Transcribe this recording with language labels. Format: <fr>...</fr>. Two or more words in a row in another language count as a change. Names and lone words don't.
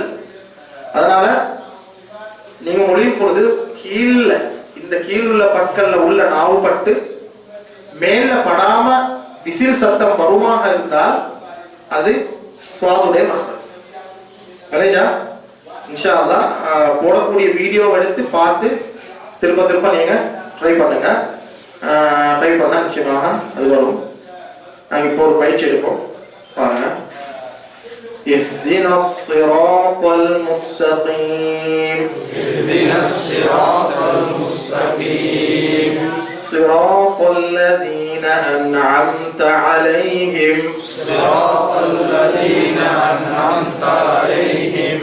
<ta>அதனால நீங்க மொழியும் பொழுது இந்த கீழ் உள்ள பற்கள்ல உள்ள நாவு பட்டு மேல படாம விசில் சத்தம் வருமாக இருந்தால் அது சுவாதுடைய மஹ்ரஜ்.</ta> <ar>إن شاء الله</ar> <ta>போடக்கூடிய வீடியோ எடுத்து பார்த்து திரும்ப திரும்ப நீங்க ட்ரை பண்ணுங்க. ட்ரை பண்ணா நிச்சயமாக அது வரும். நாங்க இப்போ ஒரு பயிற்சி எடுப்போம் பாருங்க.</ta> <ar>اهدنا الصراط المستقيم اهدنا الصراط المستقيم صراط الذين أنعمت عليهم صراط الذين أنعمت عليهم</ar>